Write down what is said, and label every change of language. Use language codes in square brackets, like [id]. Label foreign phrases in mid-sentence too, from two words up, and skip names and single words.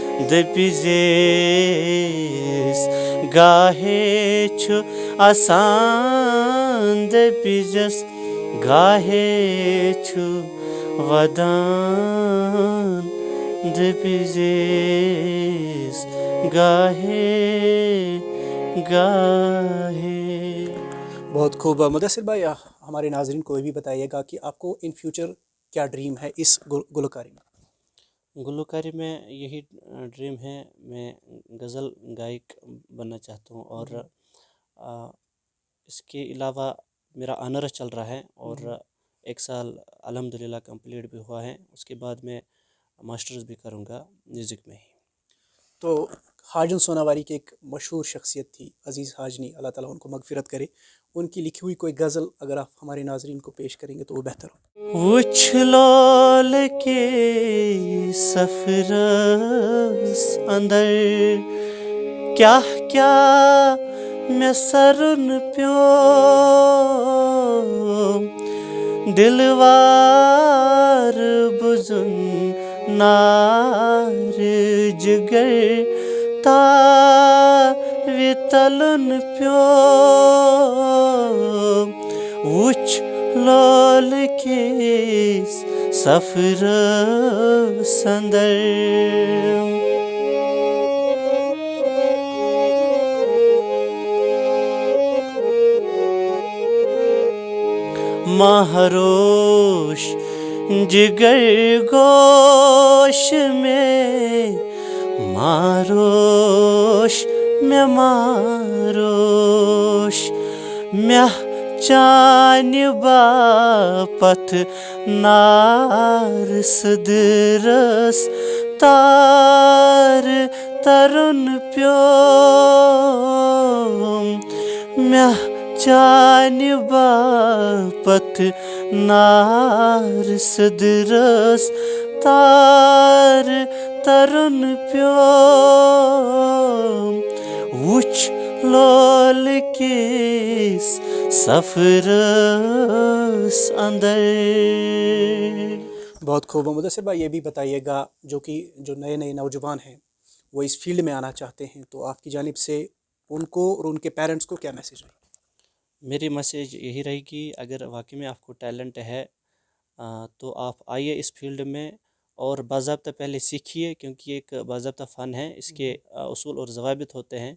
[ks] دپزیس گاہے چھ آسان دپزس گاہے چھ ودان دپزیس گاہے گاہے. [ur] بہت خوب. مدثر بھائی ہمارے ناظرین کو یہ بھی بتائیے گا کہ آپ کو [en] in future [ur] کیا ڈریم ہے اس گلوکاری میں؟ گلوکاری میں یہی ڈریم ہے، میں غزل گائک بننا چاہتا ہوں، اور اس کے علاوہ میرا آنرس چل رہا ہے اور 1 سال الحمدللہ کمپلیٹ بھی ہوا ہے. اس کے بعد میں ماسٹرز بھی کروں گا میوزک میں ہی. تو حاجن سوناواری کی ایک مشہور شخصیت تھی عزیز حاجنی، اللہ تعالیٰ ان کو مغفرت کرے، ان کی لکھی ہوئی کوئی غزل اگر آپ ہمارے ناظرین کو پیش کریں گے تو وہ بہتر ہو. [ks] وچھ لول کے سفرس اندر کیا کیا میں سرن پیو دلوار بزن نار جگر تاوی تلن پیو وچھ لول کے سفرس اندر مہروش جگر گوش میں ماروش میں ماروش مہ چانہ باپت نار صدرس تار ترن پیو مہ چانہ باپت نار صدرس تار ترن پیو وچھ لول کس سفرس اندر. [ur] بہت خوب. مدثر بھائی یہ بھی بتائیے گا جو نئے نوجوان ہیں وہ اس فیلڈ میں آنا چاہتے ہیں تو آپ کی جانب سے ان کو اور ان کے پیرنٹس کو کیا میسیج ہے؟ میری میسیج یہی رہے گی، اگر واقعی میں آپ کو ٹیلنٹ ہے تو آپ آئیے اس فیلڈ میں اور باضابطہ پہلے سیکھیے، کیونکہ یہ ایک باضابطہ فن ہے، اس کے اصول اور ضوابط ہوتے ہیں.